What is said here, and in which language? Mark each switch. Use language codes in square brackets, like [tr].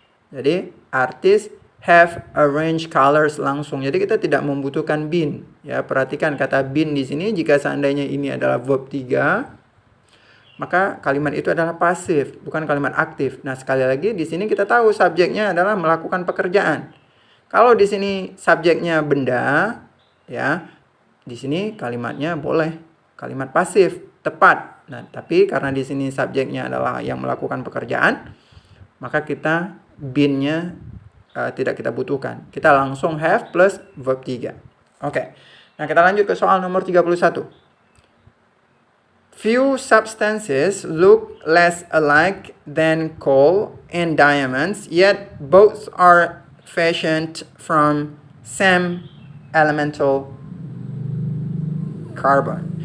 [en] Jadi artists have arranged colors langsung. [id] Jadi kita tidak membutuhkan been. Ya, perhatikan kata been di sini jika seandainya ini adalah verb 3, maka kalimat itu adalah pasif, bukan kalimat aktif. Nah, sekali lagi di sini kita tahu subjeknya adalah melakukan pekerjaan. Kalau di sini subjeknya benda, ya, di sini kalimatnya boleh kalimat pasif, tepat. Nah, tapi karena di sini subjeknya adalah yang melakukan pekerjaan, maka kita been-nya tidak kita butuhkan. Kita langsung have plus verb 3. Oke. Nah, kita lanjut ke soal nomor 31. [en] Few substances look less alike than coal and diamonds, yet both are fashioned from same elemental carbon.